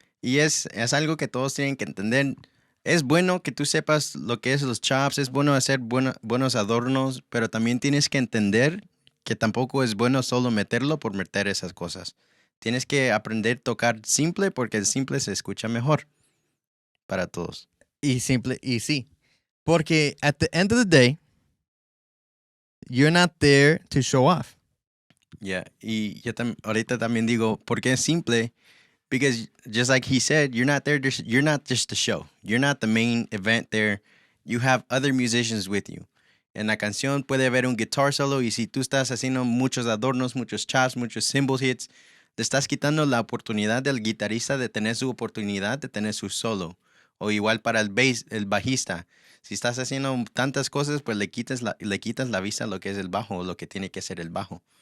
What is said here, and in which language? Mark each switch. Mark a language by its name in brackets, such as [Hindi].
[Spanish] Y es algo que todos tienen que entender. Es bueno que tú sepas lo que es los chops, es bueno hacer buenos adornos, pero también tienes que entender que tampoco es bueno solo meterlo por meter esas cosas. Tienes que aprender a tocar simple porque el simple se escucha mejor para todos. Y sí. Porque [English] at the end of the day, you're not there to show off. [Spanish] Yeah, y yo ahorita también digo, ¿por qué es simple? [English] Because just like he said, you're not just the show. You're not the main event there. You have other musicians with you. [Spanish] En la canción puede haber un guitar solo y si tú estás haciendo muchos adornos, muchos chops, muchos cymbal hits, le estás quitando la oportunidad del guitarrista de tener su oportunidad de tener su solo. O igual para el bajista. Si estás haciendo tantas cosas, pues le quitas la vista a lo que es el bajo o lo que tiene que ser el bajo.